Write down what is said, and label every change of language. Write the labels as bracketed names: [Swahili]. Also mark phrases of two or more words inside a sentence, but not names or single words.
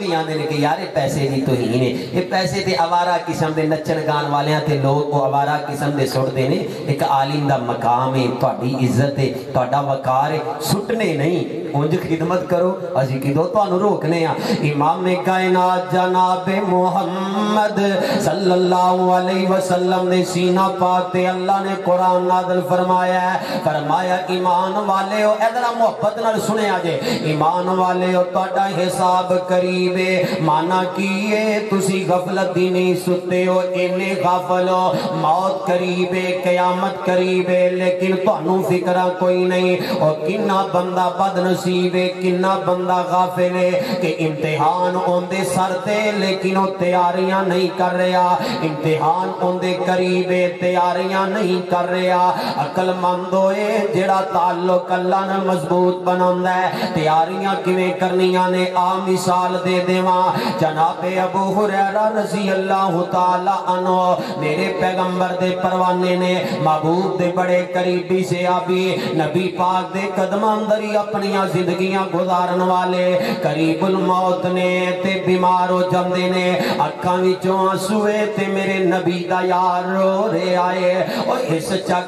[Punjabi] بھی آندے نے کہ یار یے پیسے دی توہین ہے یے پیسے تے آوارہ قسم دے نچن گان والیاں تے لوگ وہ آوارہ قسم دے سٹدے نے ایک عالم دا مقام ہے تہاڈی عزت ہے تہاڈا وقار ہے سٹنے نہیں انج خدمت کرو اسی کدوں تہانوں روکنے آ امام کائنات جناب محمد [Arabic] صلى الله عليه وسلم [Punjabi] نے سینہ پاک تے اللہ نے قرآن نازل فرمایا ایمان والے ہو ادھر محبت نال سنیا جے ایمان والے ہو تہاڈا حساب قریب ہے مانا کہ یے تسی غفلت دی نہیں ستے ہو انے غافل ہو موت قریب ہے قیامت قریب ہے لیکن تہانوں فکر کوئی نہیں اور کنا بندہ بدنصیب ہے کنا بندہ غافل ہے کہ امتحان اوندے سر تے لیکن وہ تیاریاں نہیں کر رہا امتحان اوندے قریب ہے تیاریاں نہیں کر رہا عقلمند ہوئے جیڑا تعلق اللہ نال مضبوط بناندا ہے تیاریاں کویں کرنیاں نے آ مثال دے دیواں جناب ابو ہریرہ [Arabic] رضي الله تعالى عنه [Punjabi] میرے پیغمبر دے پروانے نے محبوب دے بڑے قریبی سے آبی نبی پاک دے قدماں اندر ہی اپنی زندگیاں گزارن والے قریب الموت نے تے بیمار ہو جاندے نے اکھاں وچوں آنسوئے تے میرے نبی دا یار رو رہے آئے اور اس چک